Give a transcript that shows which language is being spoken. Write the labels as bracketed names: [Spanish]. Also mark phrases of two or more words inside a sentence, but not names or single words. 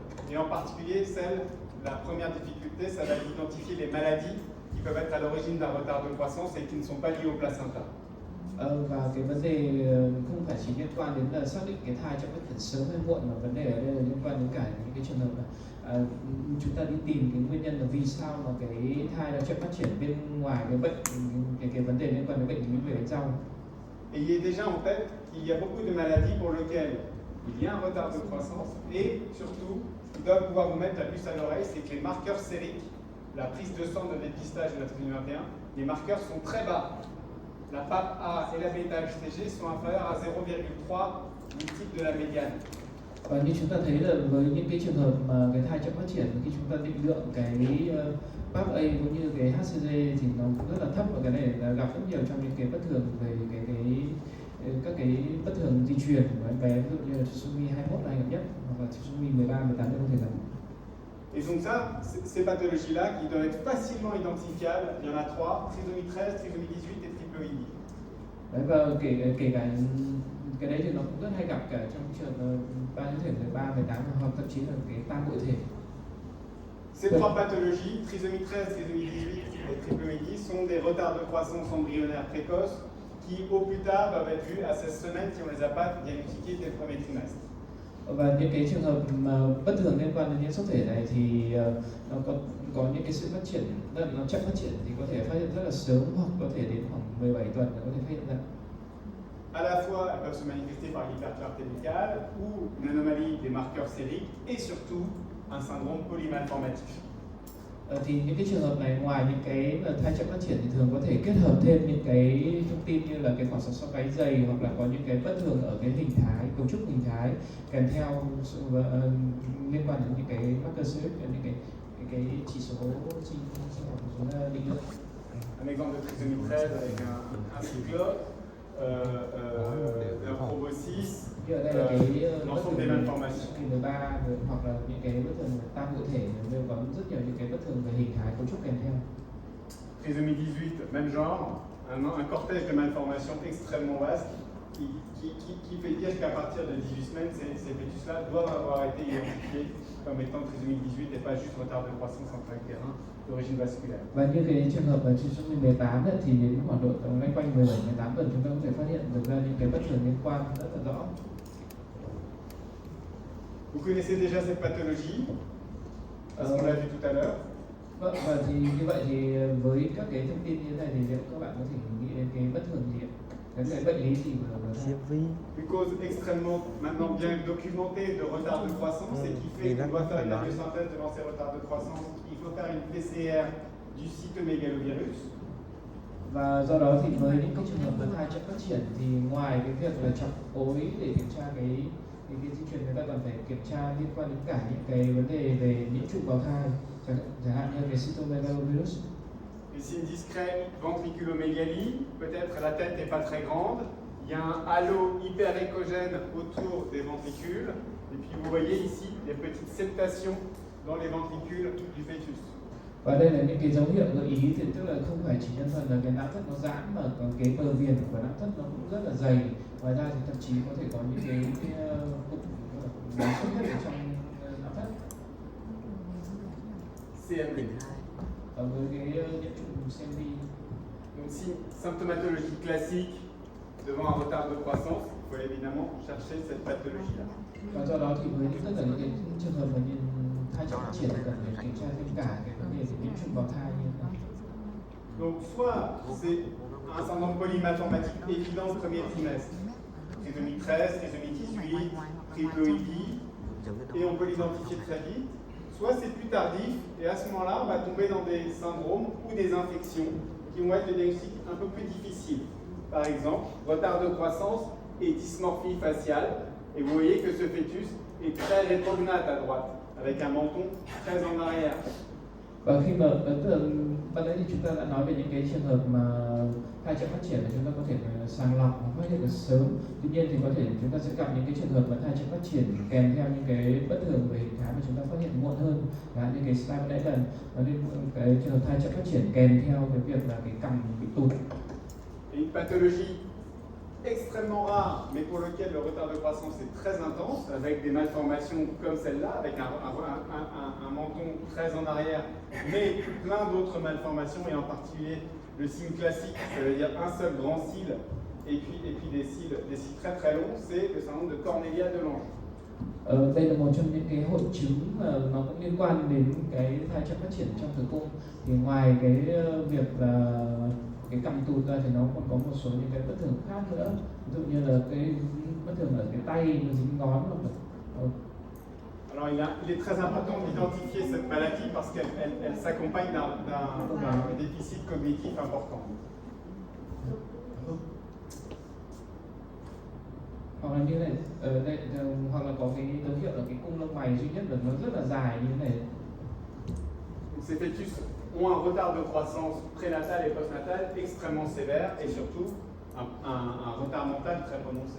[French] Et en particulier, la première difficulté, ça va être d'identifier les maladies qui peuvent être à l'origine d'un retard de croissance et qui ne sont pas liées au placenta. [Vietnamese] Và cái vấn đề không phải chỉ liên quan đến là xác định cái thai trong phát triển sớm hay muộn, mà vấn đề ở đây là liên quan đến cả những cái trường hợp là chúng ta đi tìm cái nguyên nhân là vì sao mà cái thai nó chậm phát triển bên ngoài cái bệnh, cái vấn đề liên quan đến bệnh lý về bánh răng. [French] Ayez déjà en tête qu'il y a beaucoup de maladies pour lesquelles il y a un retard de croissance et surtout, ce qui doit pouvoir vous mettre la puce à l'oreille, c'est que les marqueurs sériques, la prise de sang de dépistage de la trisomie 21, les marqueurs sont très bas. La PAP A et la bêta-HCG sont inférieurs à 0,3 multiple de la médiane. [Vietnamese] Và như chúng ta thấy là với những cái trường hợp mà cái thai chậm phát triển, khi chúng ta định lượng cái PAP A cũng như cái HCG thì nó cũng rất là thấp, và cái này là gặp rất nhiều trong những cái bất thường về các cái bất thường di truyền của em bé, ví dụ như là trisomy 21 là hay gặp nhất, hoặc là trisomy 13, 18 đều có thể gặp. [French] Et donc ça, ces pathologies-là qui doivent être facilement identifiables, il y en a 3, trisomie 13, trisomie 18 et triploïdie. [Vietnamese] Đấy, và kể cả cái đấy thì nó cũng rất hay gặp cả trong trường ba nhiễm thể 13, 18 hoặc thậm chí là cái tam bội thể. [French] Ces trois pathologies, trisomie 13, trisomie 18 et triploïdie, sont des retards de croissance embryonnaire précoce qui, au plus tard, doivent être vus à 16 semaines si on ne les a pas diagnostiqués dès le premier trimestre. [Vietnamese] Và những cái trường hợp mà bất thường liên quan đến nhiễm sắc thể này thì nó có những cái sự phát triển, nó chậm phát triển thì có thể phát hiện rất là sớm, hoặc có thể đến khoảng 17 tuần là có thể phát hiện ra. [French] À la fois, elles peuvent se manifester par une hyperclarté médicale ou une anomalie des marqueurs sériques et surtout un syndrome polymalformatif. [Vietnamese] Thì những cái trường hợp này, ngoài những cái thai chậm phát triển thì thường có thể kết hợp thêm những cái thông tin như là cái khoảng sóng sau gáy dày, hoặc là có những cái bất thường ở cái hình thái, cấu trúc hình thái kèm theo liên quan đến những cái [French] marker séric, [Vietnamese] những cái chỉ số sinh học, số định lượng. [French] Un exemple de trisomie 13 avec un cyclope, un proboscis, l'ensemble des malformations. [Vietnamese] 13 hoặc là những cái bất thường tam bội thể đều có rất nhiều những cái bất thường về hình thái, cấu trúc kèm theo. [French] Trisomie 18, même genre, un cortège de malformations extrêmement vaste qui fait dire qu'à partir de 18 semaines, ces fœtus-là doivent avoir été identifiés comme étant trisomie 18 et pas juste retard de croissance intra-utérin d'origine vasculaire. [Vietnamese] Và như cái trường hợp ở trisomy 18 thì đến khoảng độ loanh quanh 17-18 tuần chúng ta có thể phát hiện được ra những cái bất thường liên quan rất là rõ. [French] Vous connaissez déjà cette pathologie, parce qu'on l'a vu tout à l'heure. [Vietnamese] Vâng, và thì như vậy thì với các cái thông tin như thế này thì liệu các bạn có thể nghĩ đến cái bất thường gì ạ? Cái bệnh lý gì mà [French] Une cause extrêmement maintenant bien documentée de retard de croissance et qui fait qu'on doit faire une biosynthèse devant ces retards de croissance. Il faut faire une PCR du cytomégalovirus. [Vietnamese] Và do đó thì với những cái trường hợp mà thai chậm phát triển thì ngoài cái việc là chọc ối để kiểm tra cái di truyền, người ta còn phải kiểm tra liên quan đến cả những cái vấn đề về nhiễm trùng bào thai, chẳng hạn như cái cytomegalovirus. [French] Et c'est une discrète ventriculomégalie, peut-être la tête n'est pas très grande, il y a un halo hyperéchogène autour des ventricules, et puis vous voyez ici des petites septations dans les ventricules du fœtus. [Vietnamese] Và đây là những cái dấu hiệu gợi ý, thì tức là không phải chỉ đơn thuần là cái não thất nó giãn, mà còn cái bờ viền của não thất nó cũng rất là dày. Ngoài ra thì thậm chí có thể có những cái bụng xuất hiện ở trong não thất. CMV. Với cái nhiễm trùng CMV. [French] Donc si symptomatologie classique devant un retard de croissance, il faut évidemment chercher cette pathologie-là. [Vietnamese] Và do đó thì với tất cả những cái trường hợp mà thai chậm phát triển thì cần phải kiểm tra thêm cả cái vấn đề nhiễm trùng bào thai như thế này. [French] Donc soit c'est un syndrome polymalformatique évident au premier trimestre, trisomie 13, trisomie 18, triploïdie, et on peut l'identifier très vite. Soit c'est plus tardif, et à ce moment-là, on va tomber dans des syndromes ou des infections qui vont être des diagnostics un peu plus difficiles. Par exemple, retard de croissance et dysmorphie faciale. Et vous voyez que ce fœtus est très rétrognate à droite, avec un menton très en arrière. [Vietnamese] Và khi mà ấn tượng ban nãy thì chúng ta đã nói về những cái trường hợp mà thai chậm phát triển là chúng ta có thể sàng lọc hoặc phát hiện được sớm. Tuy nhiên thì có thể chúng ta sẽ gặp những cái trường hợp mà thai chậm phát triển kèm theo những cái bất thường về hình thái mà chúng ta phát hiện muộn hơn. Và như cái slide ban nãy là nó liên quan cái trường hợp thai chậm phát triển kèm theo cái việc là cái cằm bị tụt. [French] Et une pathologie extrêmement rare, mais pour lequel le retard de croissance est très intense, avec des malformations comme celle-là, avec un menton très en arrière, mais plein d'autres malformations, et en particulier le signe classique, ça veut dire un seul grand cil, et puis des cils très très longs, c'est le syndrome de Cornelia de Lange. [Vietnamese] Đây là một trong những cái hội chứng mà nó cũng liên quan đến cái thai chậm phát triển trong tử cung. Thì ngoài cái việc là cái cằm tụt ra thì nó còn có một số những cái bất thường khác nữa, ví dụ như là cái bất thường ở cái tay nó dính ngón hoặc là [French] Alors il est très important d'identifier cette maladie parce qu'elle s'accompagne d'un déficit cognitif important. [Vietnamese] hoặc là như này đây, hoặc là có cái dấu hiệu là cái cung lông mày duy nhất là nó rất là dài như thế này. [French] Ces fœtus ont un retard de croissance prénatal et postnatal extrêmement sévère et surtout un retard mental très prononcé.